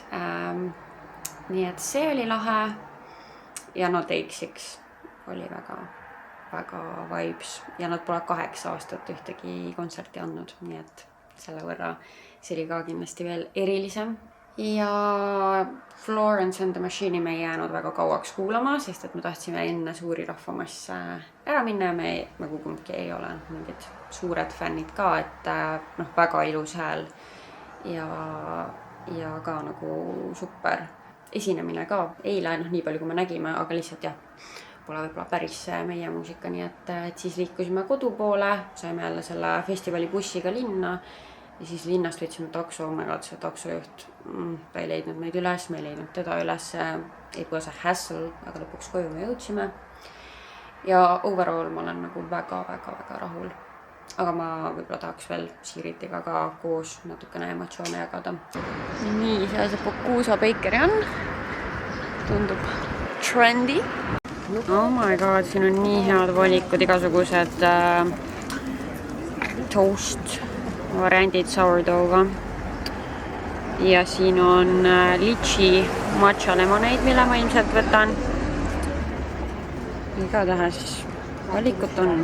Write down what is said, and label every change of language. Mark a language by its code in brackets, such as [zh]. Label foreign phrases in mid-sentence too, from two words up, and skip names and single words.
[et] Nii et see oli lahe ja no Take6 oli väga vibes ja nad pole 8 aastat ühtegi kontserti andnud, nii et selle võrra see oli ka kindlasti veel erilisem. Ja Florence and the Machine'i me ei jäänud väga kauaks kuulama, sest et me tahtsime enne suuri rahvamasse ära minna ja me nagu kumbki ei ole mingid suured fännid ka, et noh, väga ilus hääl ja ka nagu super esinemine ka eile, noh nii palju kui me nägime, aga lihtsalt jah, pole võib-olla päris meie muusika, nii et siis liikusime kodu poole, saime jälle selle festivali bussiga linna ja siis linnast võtsime takso, see taksojuht, ta ei leidnud meid üles, me ei leidnud teda üles, [en] it was a hassle, [et] aga lõpuks koju me jõudsime. Ja overall ma olen nagu väga rahul. Aga ma võib-olla tahaks veel Siiritiga ka koos natukene emotsioone jagada. Nii, seal see Pokuusa Bakery on. Tundub trendy. [en] Oh my god, [et] siin on nii head valikud, igasugused toast variandid sourdough'ga. Ja siin on litchi matcha lemoneid, mille ma ilmselt võtan. Igatahes valikut on.